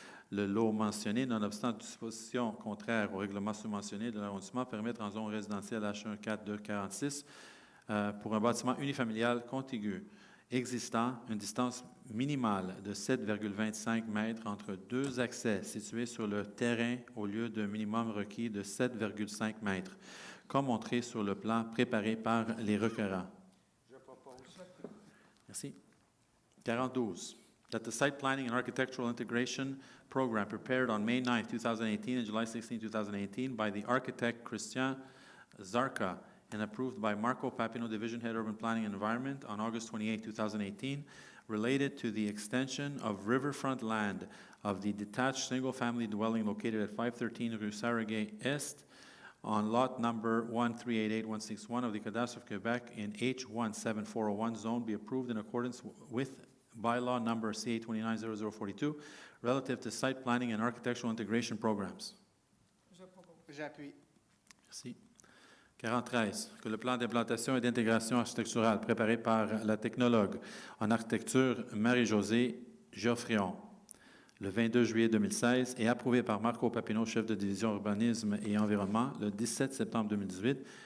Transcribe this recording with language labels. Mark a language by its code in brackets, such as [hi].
[fr] Le lot mentionné, nonobstant dispositions contraires au règlement subventionné de l'arrondissement, permettre en zone résidentielle H1-4-2-46 pour un bâtiment unifamilial contigu existant une distance minimale de 7,25 mètres entre deux accès situés sur le terrain au lieu d'un minimum requis de 7,5 mètres, comme montré sur le plan préparé par les requérants. Je propose. Merci. 42. [en] That the site planning and architectural integration program prepared on May 9, 2018 and July 16, 2018 by the architect Christian Zarka and approved by Marco Papino, Division Head Urban Planning and Environment on August 28, 2018, related to the extension of riverfront land of the detached single-family dwelling located at 513 Rue Sarregay Est on lot number 1388161 of the Cadastre of Quebec in H17401 zone be approved in accordance with bylaw number CA290042 relative to site planning and architectural integration programs. [fr] Je propose. J'appuie. Merci. 43. Que le plan d'implantation et d'intégration architecturale préparé par la technologue en architecture Marie-Josée Geoffrion le 22 juillet 2016 et approuvé par Marco Papineau, chef de division urbanisme et environnement, le 17 septembre 2018,